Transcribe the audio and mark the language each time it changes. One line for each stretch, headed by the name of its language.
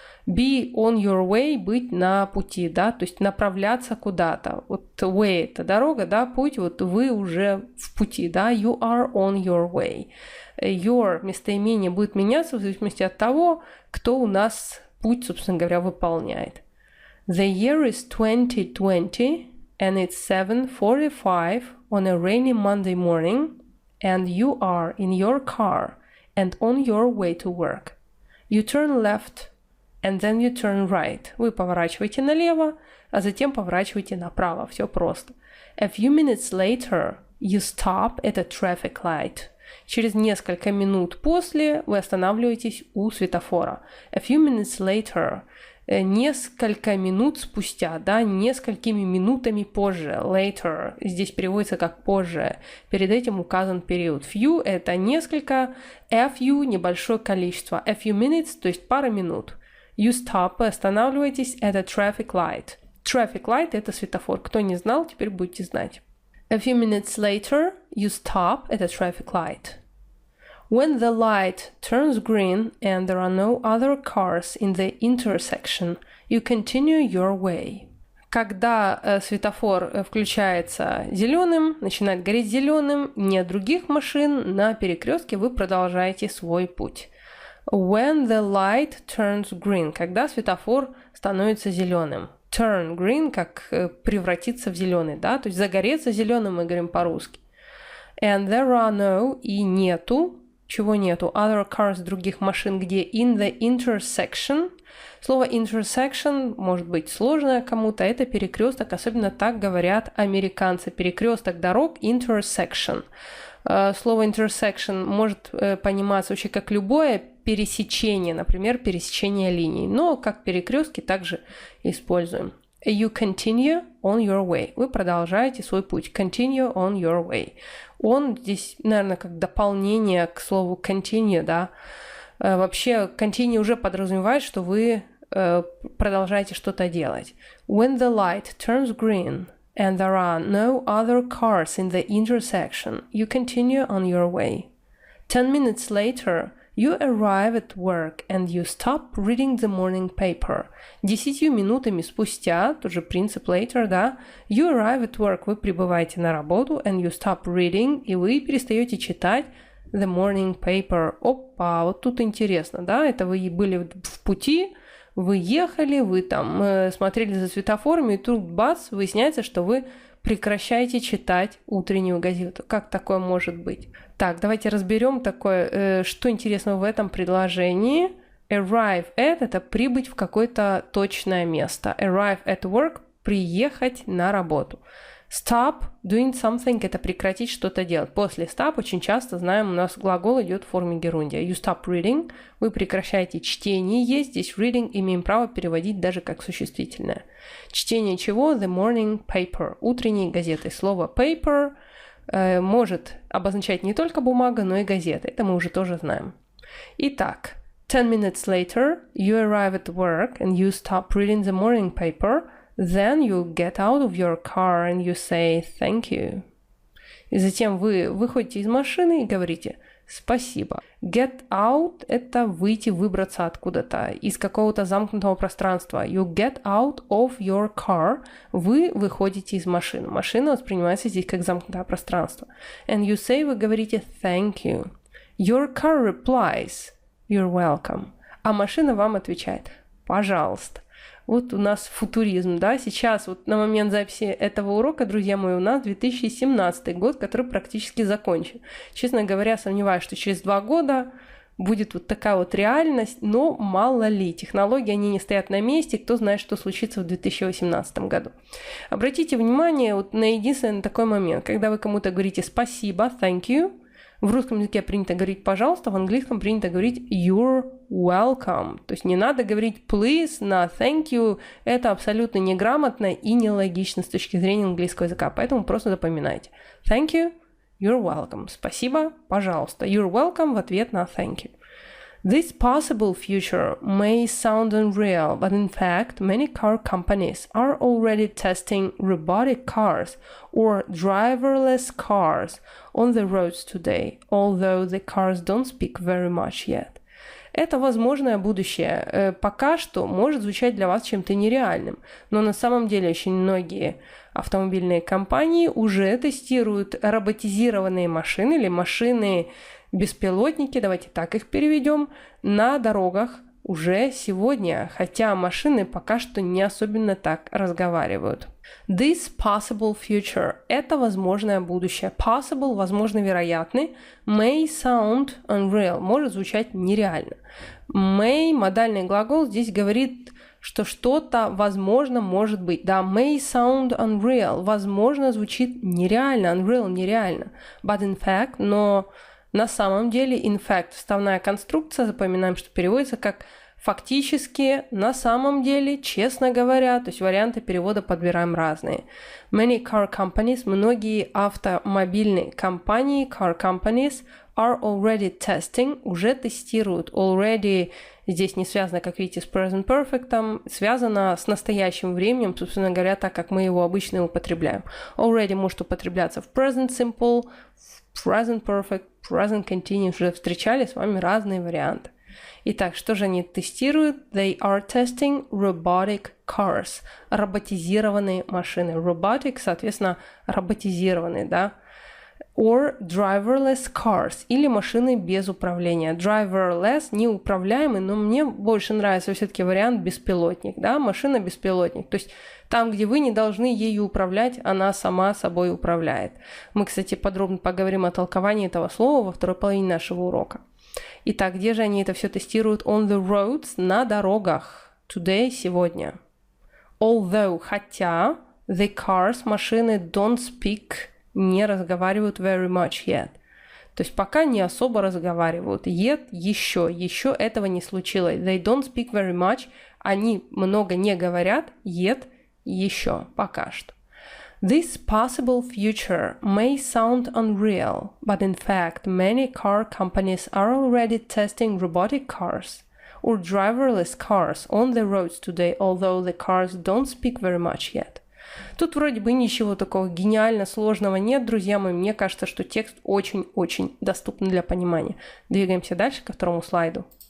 English: Be on your way,
Russian: быть на пути, да, то есть направляться куда-то. Вот way – это дорога, да, путь, вот вы уже в пути, да,
English: you are on your way.
Russian: Your местоимение будет меняться в зависимости от того, кто у нас путь, собственно говоря, выполняет.
English: The year is 2020, and it's 7:45 on a rainy Monday morning, and you are in your car and on your way to work. You turn left, and then you turn right.
Russian: Вы поворачиваете налево, а затем поворачиваете направо. Все просто.
English: A few minutes later, you stop at a traffic light.
Russian: Через несколько минут после вы останавливаетесь у светофора.
English: A few minutes later,
Russian: несколько минут спустя, да, несколькими минутами позже. Later здесь переводится как позже. Перед этим указан период. Few – это несколько, a few – небольшое количество.
English: A few minutes,
Russian: то есть пара минут.
English: You stop,
Russian: вы останавливаетесь
English: at a traffic light. Traffic light –
Russian: это светофор. Кто не знал, теперь будете знать.
English: A few minutes later, you stop at a traffic light. When the light turns green and there are no other cars in the intersection, you continue your way.
Russian: Когда светофор включается зеленым, начинает гореть зеленым, нет других машин на перекрестке, вы продолжаете свой путь.
English: When the light turns green,
Russian: когда светофор становится зеленым.
English: Turn green,
Russian: как превратиться в зеленый, да, то есть загореться зеленым мы говорим по-русски.
English: And there are no,
Russian: и нету, чего нету,
English: other cars,
Russian: других машин, где
English: in the intersection.
Russian: Слово intersection может быть сложное кому-то, это перекресток, особенно так говорят американцы. Перекресток дорог intersection. Слово intersection может пониматься вообще как любое пересечение, например, пересечение линий, но как перекрестки также используем.
English: You continue on your way.
Russian: Вы продолжаете свой путь.
English: Continue on your way.
Russian: Он здесь, наверное, как дополнение к слову continue, да. Вообще, continue уже подразумевает, что вы продолжаете что-то делать.
English: When the light turns green and there are no other cars in the intersection, you continue on your way. 10 minutes later, you arrive at work and you stop reading the morning paper.
Russian: 10 минутами спустя, тоже принцип later, да,
English: you arrive at work,
Russian: вы прибываете на работу,
English: and you stop reading,
Russian: и вы перестаете читать
English: the morning paper.
Russian: Опа, вот тут интересно, да, это вы были в пути, вы ехали, вы там смотрели за светофорами, и тут бац, выясняется, что вы прекращаете читать утреннюю газету. Как такое может быть? Так, давайте разберем такое, что интересного в этом предложении. Arrive at – это прибыть в какое-то точное место.
English: Arrive at work
Russian: – приехать на работу.
English: Stop doing something
Russian: – это прекратить что-то делать. После stop очень часто, знаем, у нас глагол идет в форме герундия.
English: You stop reading
Russian: – вы прекращаете чтение. Здесь reading имеем право переводить даже как существительное. Чтение чего?
English: The morning paper
Russian: – утренней газеты. Слово paper может обозначать не только бумага, но и газета. Это мы уже тоже знаем.
English: Итак, 10 minutes later, you arrive at work and you stop reading the morning paper. Then you get out of your car and you say thank you.
Russian: И затем вы выходите из машины и говорите спасибо. Get out – это выйти, выбраться откуда-то, из какого-то замкнутого пространства.
English: You get out of your car.
Russian: Вы выходите из машины. Машина воспринимается здесь как замкнутое пространство.
English: And you say,
Russian: вы говорите
English: thank you. Your car replies, you're welcome.
Russian: А машина вам отвечает пожалуйста. Вот у нас футуризм, да, сейчас вот на момент записи этого урока, друзья мои, у нас 2017 год, который практически закончен. Честно говоря, сомневаюсь, что через 2 года будет вот такая вот реальность, но мало ли, технологии, они не стоят на месте, кто знает, что случится в 2018 году. Обратите внимание вот на единственный такой момент, когда вы кому-то говорите «спасибо», «thank you», в русском языке принято говорить «пожалуйста», в английском принято говорить «you're welcome». То есть не надо говорить «please» на «thank you». Это абсолютно неграмотно и нелогично с точки зрения английского языка. Поэтому просто запоминайте.
English: «Thank you», «you're welcome».
Russian: Спасибо, пожалуйста.
English: «You're welcome»
Russian: в ответ на
English: «thank you». This possible future may sound unreal, but in fact, many car companies are already testing robotic cars or driverless cars on the roads today, although the cars don't speak very much yet.
Russian: Это возможное будущее пока что может звучать для вас чем-то нереальным, но на самом деле очень многие автомобильные компании уже тестируют роботизированные машины или машины-беспилотники, давайте так их переведем, на дорогах уже сегодня, хотя машины пока что не особенно так разговаривают.
English: This possible future
Russian: – это возможное будущее. Possible – возможно, вероятный.
English: May sound unreal
Russian: – может звучать нереально. May – модальный глагол, здесь говорит, что что-то, возможно, может быть. Да,
English: may sound unreal
Russian: – возможно, звучит нереально. Unreal – нереально.
English: But in fact,
Russian: но на самом деле, in fact – вставная конструкция, запоминаем, что переводится как фактически, на самом деле, честно говоря, то есть варианты перевода подбираем разные.
English: Many car companies,
Russian: многие автомобильные компании,
English: car companies, are already testing,
Russian: уже тестируют. Already здесь не связано, как видите, с present perfect, связано с настоящим временем, собственно говоря, так как мы его обычно употребляем. Already может употребляться в present simple, в present perfect, present continuous, уже встречали с вами разные варианты. Итак, что же они тестируют?
English: They are testing robotic cars.
Russian: Роботизированные машины. Robotic, соответственно, роботизированные, да?
English: Or driverless cars.
Russian: Или машины без управления. Driverless, неуправляемый, но мне больше нравится все-таки вариант беспилотник, да? Машина-беспилотник. То есть там, где вы не должны ею управлять, она сама собой управляет. Мы, кстати, подробно поговорим о толковании этого слова во второй половине нашего урока. Итак, где же они это все тестируют?
English: On the roads,
Russian: на дорогах.
English: Today, сегодня. Although, хотя, the cars, машины, don't speak,
Russian: не разговаривают
English: very much yet.
Russian: То есть пока не особо разговаривают. Yet, еще этого не случилось.
English: They don't speak very much,
Russian: они много не говорят. Yet, еще, пока что.
English: This possible future may sound unreal, but in fact, many car companies are already testing robotic cars or driverless cars on the roads today, although the cars don't speak very much yet.
Russian: Тут вроде бы ничего такого гениально сложного нет, друзья мои. Мне кажется, что текст очень-очень доступен для понимания. Двигаемся дальше ко второму слайду.